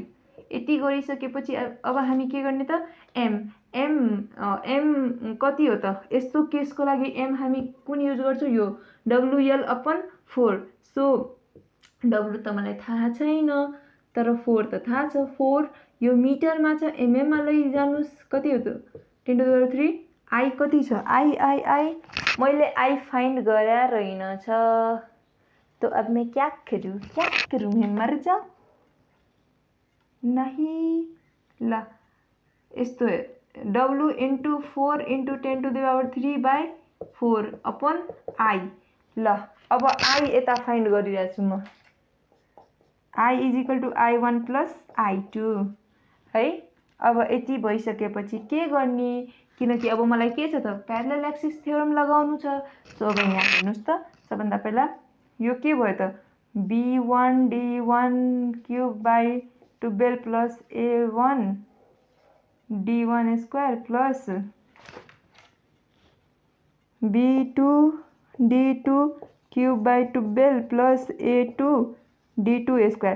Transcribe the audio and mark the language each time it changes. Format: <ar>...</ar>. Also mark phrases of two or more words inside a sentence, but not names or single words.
<ne>यति गरिसकेपछि अब हामी के गर्ने त एम कति हो त यस्तो केसको लागि एम हामी कुन युज गर्छौँ यो</ne> <en>WL upon</en> <ne>4। सो डब्लु त मलाई थाहा छैन तर 4 त थाहा छ। 4 यो मिटरमा छ एमएममा लैजानुस् कति हो त 10⁻³ आई कति छ आई मैले आई फाइन्ड गरे रहेनछ।</ne> <hi>तो अब मैं क्या करूँ मैं मर जाऊँ नहीं।</hi> <ne>ल यस्तो</ne> <en>W into 4 into 10⁻³ upon I.</en> <ne>ल अब आई यता फाइन्ड गरिरहेको छु म</ne> <en>I is equal to I1 plus I2</en> <ne>है। अब यति भइसकेपछि के गर्ने किनकि अब मलाई के छ त</ne> <en>parallel axis theorem</en> <ne>लगाउनु छ। सो अब यहाँ हेर्नुहोस् त सबभन्दा पहिला यो के भयो त</ne> <en>B1 D1 cube by 12 plus A1 D1 square plus B2 D2 cube by 12 plus A2 D2 square.</en>